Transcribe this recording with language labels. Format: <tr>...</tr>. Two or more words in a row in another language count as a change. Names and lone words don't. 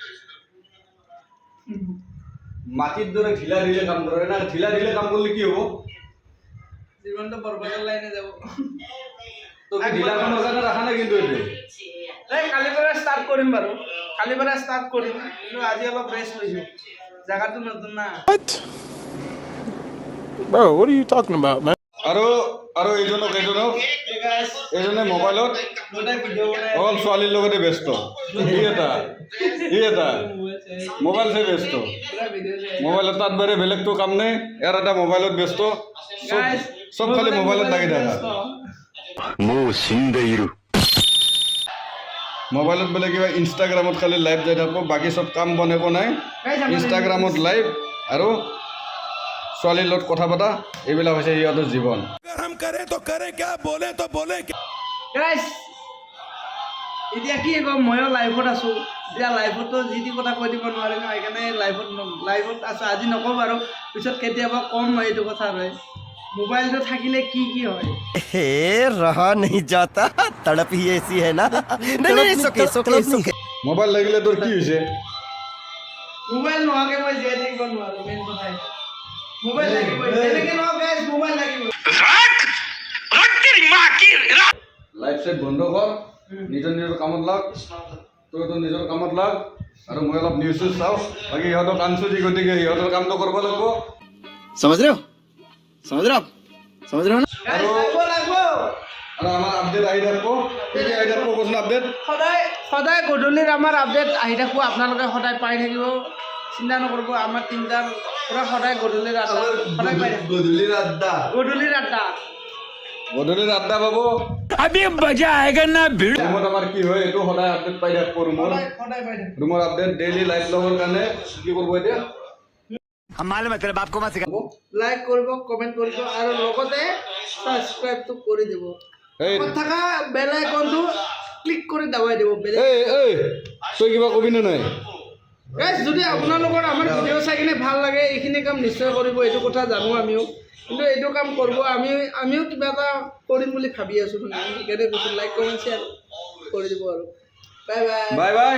<as>মাটিৰ দৰে ঢিলা ঢিলে কাম কৰে না ঢিলা ঢিলে কাম কৰিলে কি হ'ব জীৱনটো বৰবাদৰ লাইনে যাব তোক ঢিলা কামৰ কাৰণে ৰাখা নাই কিন্তু এইটো এই কালিৰ পৰা ষ্টাৰ্ট কৰিম বাৰু কালিৰ পৰা ষ্টাৰ্ট কৰিম কিন্তু আজি অলপ ৰেষ্ট লৈছোঁ জাগাটো নতুন না</as> <en>Bro, what are you talking about, man?</en> <as>আৰু আৰু এইজনক এইজনে মোবাইলত দুটাই ভিডিঅ' বনাই অকল ছোৱালীৰ লগতে ব্যস্ত ই এটা মোবাইল চাই ব্যস্ত পুৰা ভিডিঅ' চাই মোবাইলত তাত বাৰে বেলেগতো কাম নাই ইয়াৰ এটা মোবাইলত ব্যস্ত চব খালি মোবাইলত লাগি থাকা মোবাইলত বোলে কিবা ইনষ্টাগ্ৰামত খালি লাইভ যাই থাকো বাকী চব কাম বন একো নাই ইনষ্টাগ্ৰামত লাইভ আৰু ছোৱালীৰ লগত কথা পতা এইবিলাক হৈছে সিহঁতৰ জীৱন</as> <hi>अगर हम करें तो करें क्या बोले तो बोले क्या</hi> <as>গাইছ এতিয়া কি ক'ম ময়ো লাইভত আছোঁ এতিয়া লাইভতো যি টি কথা কৈ দিব নোৱাৰিম ন সেইকাৰণে লাইভত আছোঁ আজি নকওঁ বাৰু পিছত কেতিয়াবা ক'ম মই এইটো কথা হয় মোবাইলটো থাকিলে কি কি হয়</as> <hi>रहा नहीं जाता तड़प ही ऐसी है ना नहीं नहीं सुके सुके सुके</hi> <as>মোবাইল লাগিলে তোৰ কি হৈছে মোবাইল নোহোৱাকৈ মই জীয়াই থাকিব নোৱাৰোঁ মেইন কথা মোবাইল লাগিবই যেনেকৈ নহওক গাইছ মোবাইল লাগিবই লাইভ চাইট বন্ধ কৰ নিজৰ নিজৰ কামত লাগ তই নিজৰ কামত লাগ আৰু মই অলপ নিউজ চিউজ চাওঁ বাকী সিহঁতক আনচুজি গতিকে সিহঁতৰ কামটো কৰিব লাগিব</as> <hi>समझ रहे हो समझ रहे हो समझ रहे हो ना</hi> <as>গাইছ লাগিব আৰু আমাৰ আপডেট আহি থাকিব কি কি আহি থাকিব কচোন আপডেট সদায় গধূলিৰ আমাৰ আপডেট আহি থাকিব আপোনালোকে সদায় পাই থাকিব চিন্তা নকৰিব আমাৰ তিনিটাৰ পৰা সদায় গধূলিৰ আড্ডা সদায় পাই থাকিব গধূলিৰ আড্ডা গধূলিৰ আড্ডা পাব</as> <hi>अभी मजा आएगा ना भिड़</hi> <as>ৰুমত আমাৰ কি হয় এইটো সদায় আপডেট পাই থাকিব ৰুমৰ সদায় পাই থাকিব ৰুমৰ</as> <en>update daily live</en> <as>লগৰ কাৰণে কি কৰিব এতিয়া</as> <hi>हम मालूम है तेरे बाप को मत सिखा</hi> <as>লাইক কৰিব কমেণ্ট কৰিব আৰু লগতে ছাবস্ক্ৰাইবটো কৰি দিব এই থকা</as> <en>bell icon</en> <as>ক্লিক কৰি দাবাই দিব তই কিবা কবি নে নাই গাইজ যদি আপোনালোকৰ আমাৰ ভিডিঅ' চাই কিনে ভাল লাগে এইখিনি কাম নিশ্চয় কৰিব এইটো কথা জানো আমিও কিন্তু এইটো কাম কৰিব আমিও কিবা এটা কৰিম বুলি ভাবি আছোঁ মানে সেইকাৰণে কৈছোঁ</as> <en>like comment share</en> <as>কৰি দিব আৰু</as> <en>bye bye</en>